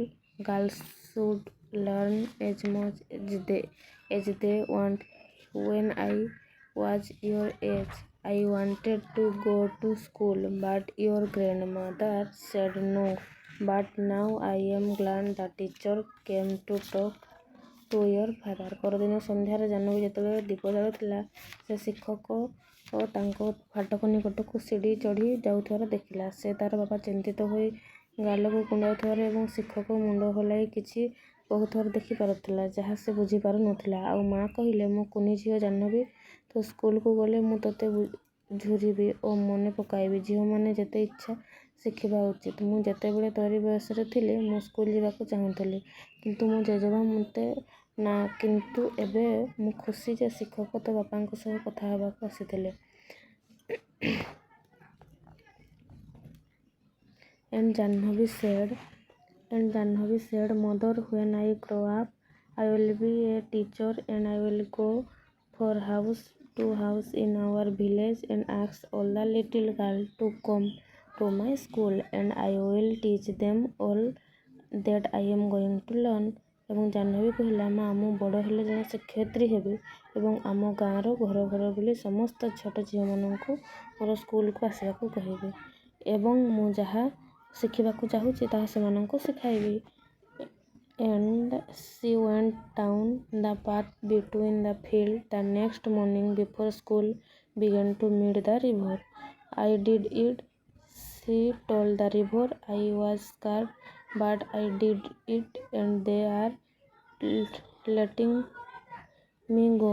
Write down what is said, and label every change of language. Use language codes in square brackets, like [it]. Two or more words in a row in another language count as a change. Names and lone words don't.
[en] Girls should learn as much as they want. When I was your age, I wanted to go to school, but your grandmother said no. But now I am glad the teacher came to talk to your father. [or] ପରଦିନ ସନ୍ଧ୍ୟାରେ ଜାହ୍ନବୀ ଯେତେବେଳେ ଦୀପ ଜାଳୁଥିଲା, ସେ ଶିକ୍ଷକ ଓ ତାଙ୍କ ଫାଟକ ନିକଟକୁ ସିଡ଼ି ଚଢ଼ି ଯାଉଥିବାର ଦେଖିଲା। ସେ ତାର ବାପା ଚିନ୍ତିତ ହୋଇ ଗାଲକୁ କୁଣ୍ଡାଉଥିବାର ଏବଂ ଶିକ୍ଷକ ମୁଣ୍ଡ ହଲାଇ କିଛି କହୁଥିବାର ଦେଖିପାରୁଥିଲା, ଯାହା ସେ ବୁଝିପାରୁନଥିଲା। ଆଉ ମା କହିଲେ, ମୋ କୁନି ଝିଅ ଜାହ୍ନବୀ, ତୁ ସ୍କୁଲକୁ ଗଲେ ମୁଁ ତୋତେ ଝୁରିବି ଓ ମନେ ପକାଇବି। ଝିଅମାନେ ଯେତେ ଇଚ୍ଛା ଶିଖିବା ଉଚିତ। ମୁଁ ଯେତେବେଳେ ତୋରି ବୟସର ଥିଲି, ମୁଁ ସ୍କୁଲ ଯିବାକୁ ଚାହୁଁଥିଲି, କିନ୍ତୁ ମୋ ଜେଜେମା ମୋତେ ନା। କିନ୍ତୁ ଏବେ ମୁଁ ଖୁସି ଯେ ଶିକ୍ଷକ ତୋ ବାପାଙ୍କ ସହ କଥା ହେବାକୁ ଆସିଥିଲେ। [en] And Jahnavi said, Mother, when I grow up, I will be a teacher and I will go from house to house in our village and ask all the little girls to come to my school, and I will teach them all that I am going to learn. [or] ଏବଂ ଜାହ୍ନବୀ କହିଲା, ମା, ମୁଁ ବଡ଼ ହେଲେ ଜଣେ ଶିକ୍ଷୟିତ୍ରୀ ହେବି ଏବଂ ଆମ ଗାଁର ଘର ଘର ବୁଲି ସମସ୍ତ ଛୋଟ ଝିଅମାନଙ୍କୁ ମୋର ସ୍କୁଲକୁ ଆସିବାକୁ କହିବି ଏବଂ ମୁଁ ଯାହା ଶିଖିବାକୁ ଚାହୁଁଛି ତାହା ସେମାନଙ୍କୁ ଶିଖାଇବି। [en] and she went down the path between the field the next morning before school began to meet the river. I did it, she told the river. I was scared, but I did it, and they are letting me go.